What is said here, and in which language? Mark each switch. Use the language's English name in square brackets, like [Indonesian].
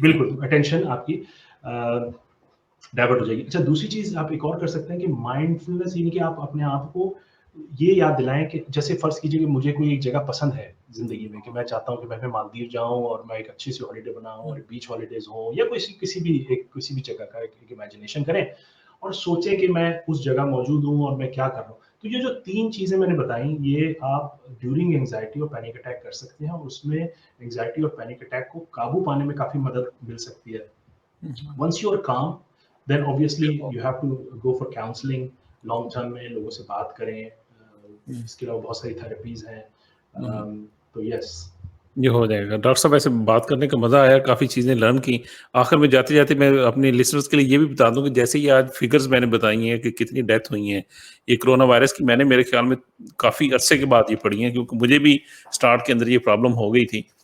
[Hindi] बिल्कुल, अटेंशन आपकी डाइवर्ट हो जाएगी। अच्छा, दूसरी चीज़ आप एक और कर सकते हैं कि माइंडफुलनेस यानी कि आप अपने आप को ये याद दिलाएँ कि जैसे फ़र्ज़ कीजिए कि मुझे कोई एक जगह पसंद है ज़िंदगी में कि मैं चाहता हूँ कि मैं मालदीव जाऊँ और मैं एक अच्छी-सी हॉलिडे बनाऊँ और बीच हॉलिडेज़ हों या किसी भी जगह का एक इमेजिनेशन करें और सोचें कि मैं उस जगह मौजूद हूँ और मैं क्या कर रहा हूँ। तो ये जो 3 चीज़ें मैंने बताई, ये आप ड्यूरिंग एंग्ज़ायटी और पैनिक अटैक कर सकते हैं और उसमें एंग्ज़ायटी और पैनिक अटैक को काबू पाने में काफ़ी मदद मिल सकती है। [English] Once you are calm, then obviously you have to go for counseling, [Hindi] long term में लोगों से बात करें। इसके अलावा बहुत सारी थेरेपीज़ हैं। तो यस। ये हो जाएगा। डॉक्टर साहब ऐसे बात करने का मज़ा आया, काफ़ी चीज़ें लर्न की। आखिर में जाते-जाते मैं अपने लिसनर्स के लिए ये भी बता दूँ कि जैसे ही आज फिगर्स मैंने बताई हैं कि कितनी डेथ हुई हैं, ये कोरोना वायरस की मैंने मेरे ख़्याल में काफ़ी अरसे के बाद ये पढ़ी हैं क्योंकि मुझे भी स्टार्ट के अंदर ये प्रॉब्लम हो गई थी।